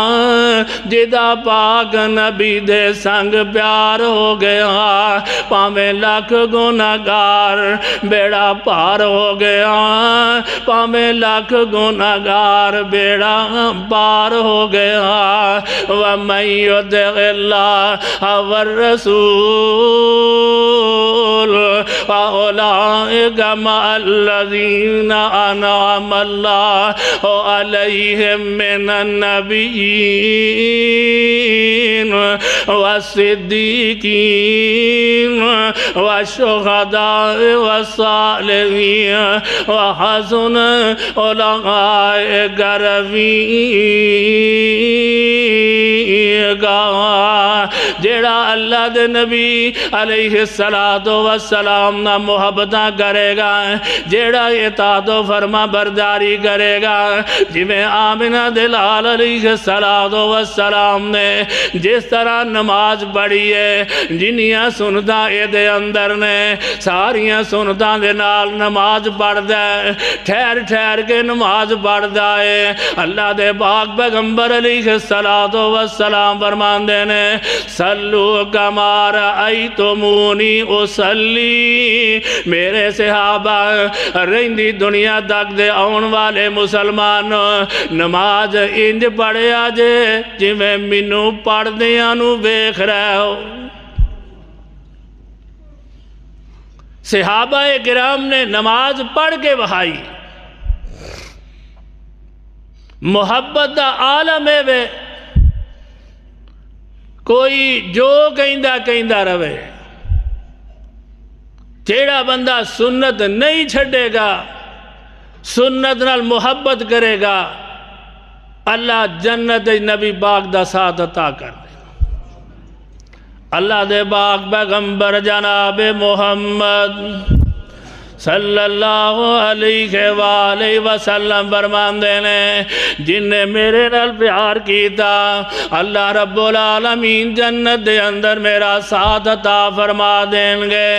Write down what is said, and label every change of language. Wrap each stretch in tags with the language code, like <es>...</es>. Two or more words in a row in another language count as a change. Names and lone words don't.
<pa>جدا پاک نبی دے سنگ پیار ہو گیا پاویں لاکھ گناہگار بیڑا پار ہو گیا پاویں لاکھ گناہگار بیڑا پار ہو گیا۔</pa> <ar>وَمَن يُطِعِ اللَّهَ وَالرَّسُولَ فَأُولَٰئِكَ مَعَ الَّذِينَ أَنْعَمَ اللَّهُ عَلَيْهِم مِّنَ النَّبِيِّينَ وَالصِّدِّيقِينَ وَالشُّهَدَاءِ وَالصَّالِحِينَ وَحَسُنَ أُولَئِكَ رفیقا۔</ar> <pa>جیڑا اللہ دے نبی</pa> <ar>علیہ السلام</ar> <pa>نہ محبتاں کرے گا، جیڑا اطاعت و فرما برداری کرے گا، جی میں آمنہ دلال</pa> <ar>علیہ السلام</ar> <pa>نے جس طرح نماز پڑھی ہے جنیاں سنتاں اے دے اندر نے ساریاں سنتاں دے نال نماز پڑھ دے ٹھہر ٹھہر کے نماز پڑھ دے۔ اللہ دے پاک پیغمبر</pa> <ar>علیہ السلام</ar> <pa>فرمان دینے</pa> <ar>صلو کما رأیتمونی اصلی،</ar> <pa>میرے صحابہ رہندی دنیا تک دے آن والے مسلمان نماز انج پڑھے آجے جی میں منو پڑھ دیاں نو بیخ رہے ہو۔ صحابہ کرام نے نماز پڑھ کے بہائی محبت دا عالم ہے وے کوئی جو کہندہ روے۔ جیڑا بندہ سنت نہیں چھڑے گا سنت نال محبت کرے گا اللہ جنت نبی پاک دا ساتھ عطا کر دے۔ اللہ دے پاک پیغمبر جناب محمد</pa> <ar>صلی اللہ علیہ وآلہ وسلم</ar> <pa>فرمان دینے جن نے میرے نال پیار کیتا</pa> <ar>اللہ رب العالمین</ar> <pa>جنت دے اندر میرا ساتھ عطا فرما دیں گے۔</pa>